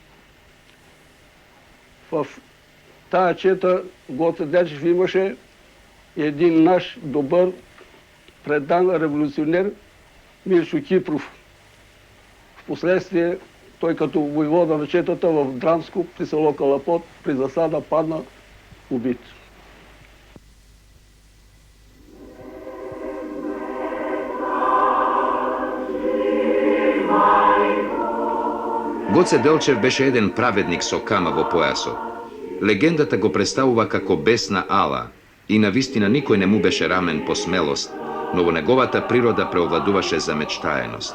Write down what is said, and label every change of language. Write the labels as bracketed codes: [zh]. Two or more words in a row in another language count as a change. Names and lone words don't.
[bg] В тая чета Гоце Делчев имаше един наш добър предан революционер Мирчо Кипров. Впоследствие той като войвода на четата в Драмско при село Калапот при засада падна убит. [mk] Гоце Делчев беше еден праведник со кама во појасот. Легендата го представува како бесна ала и навистина никој не му беше рамен по смелост, но во неговата природа преовладуваше замечтаеност.